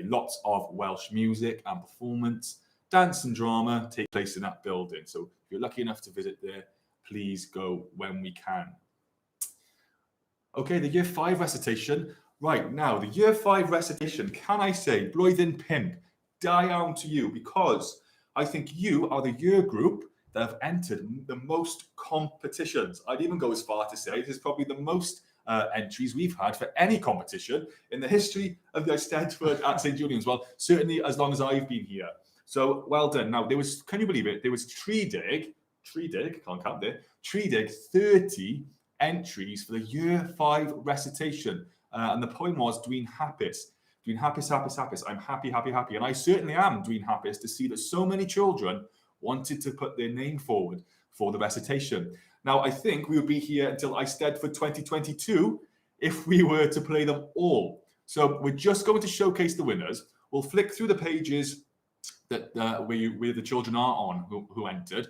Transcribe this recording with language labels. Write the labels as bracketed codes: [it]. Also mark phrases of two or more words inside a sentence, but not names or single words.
[en] Lots of Welsh music and performance, dance and drama take place in that building. So if you're lucky enough to visit there, please go when we can. Okay, the Year 5 recitation. Right, now, the Year 5 recitation, can I say, [cy] blwyddyn pump, da iawn [en] to you, because I think you are the year group that have entered the most competitions. I'd even go as far to say this is probably the most entries we've had for any competition in the history of the Eisteddfod at St Julian's. Well, certainly as long as I've been here. So well done. Now, there was, can you believe it? There was Treedig, can't count there, Treedig, 30 entries for the Year 5 recitation. And the poem was [cy] Dwi'n hapus. Dwi'n hapus, hapus, hapus. [en] I'm happy, happy, happy. And I certainly am [cy] Dwi'n hapus [en] to see that so many children wanted to put their name forward for the recitation. Now, I think we would be here until Eisteddfod 2022 if we were to play them all. So we're just going to showcase the winners. We'll flick through the pages that where the children are on who entered.